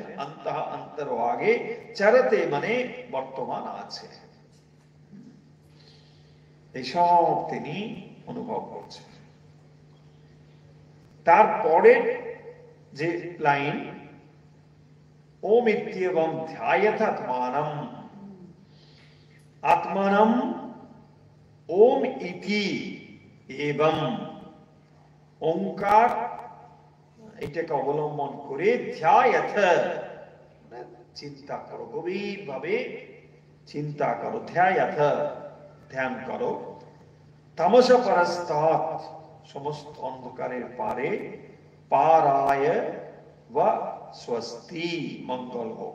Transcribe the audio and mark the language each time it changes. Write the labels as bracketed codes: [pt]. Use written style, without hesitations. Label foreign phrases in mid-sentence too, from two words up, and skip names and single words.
[bn] অন্তঃ অন্তর্ভাগে চরতে মানে বর্তমান আছে, এইসব তিনি অনুভব করছেন। তারপরে যে লাইন [sa] ওম ইত্যেবং ধ্যায়েত আত্মানম, আত্মানম ওম ইতি [bn] এবং ওঙ্কার এটাকে অবলম্বন করে ধ্যায়েত চিন্তা করো, গভীর ভাবে চিন্তা করো, ধ্যায়েত ধ্যান করো। [sa] তামস পরস্তাৎ [bn] সমস্ত অন্ধকারের পারে, পারায় বা স্বস্তি মঙ্গল হোক।